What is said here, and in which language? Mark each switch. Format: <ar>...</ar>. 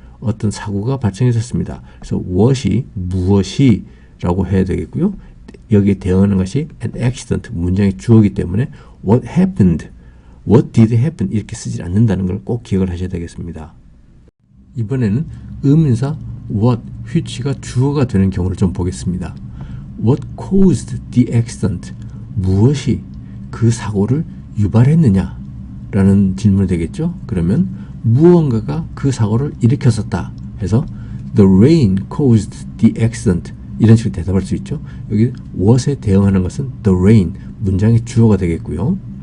<ko>어떤 사고가 발생했었습니다. 그래서 what이 무엇이 라고 해야 되겠고요. 여기에 대응하는 것이</ko> <en>an accident,</en> <ko>문장의 주어이기 때문에</ko> <en>what happened, what did happen</en> <ko>이렇게 쓰지 않는다는 걸 꼭 기억을 하셔야 되겠습니다. 이번에는 의문사 what, which가 주어가 되는 경우를 좀 보겠습니다.</ko> <en>What caused the accident?</en> <ko>무엇이 그 사고를 유발했느냐? 라는 질문이 되겠죠. 그러면 무언가가 그 사고를 일으켰었다 해서</ko> <en>The rain caused the accident</en> <ko>이런 식으로 대답할 수 있죠. 여기 what에 대응하는 것은 the rain, 문장의 주어가 되겠고요.</ko>